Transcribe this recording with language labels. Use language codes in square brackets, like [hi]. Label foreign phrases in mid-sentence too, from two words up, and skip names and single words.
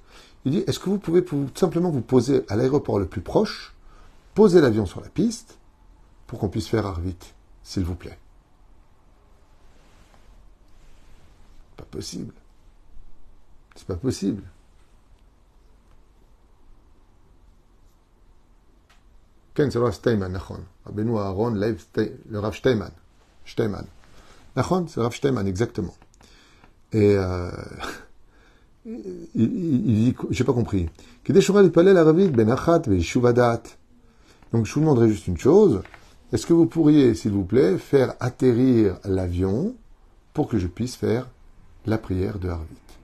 [fr] Il dit, est-ce que vous pouvez tout simplement vous poser à l'aéroport le plus proche, poser l'avion sur la piste, pour qu'on puisse faire Harvit, s'il vous plaît? Pas possible. C'est pas possible. Ken, c'est le Rav Steinman, nachon. Rabbeinu Aaron, le Rav Steinman. Steinman. Nachon, c'est le Rav Steinman, exactement. Et il dit, j'ai pas compris. Donc je vous demanderai juste une chose. Est-ce que vous pourriez, s'il vous plaît, faire atterrir l'avion pour que je puisse faire la prière de Harvit?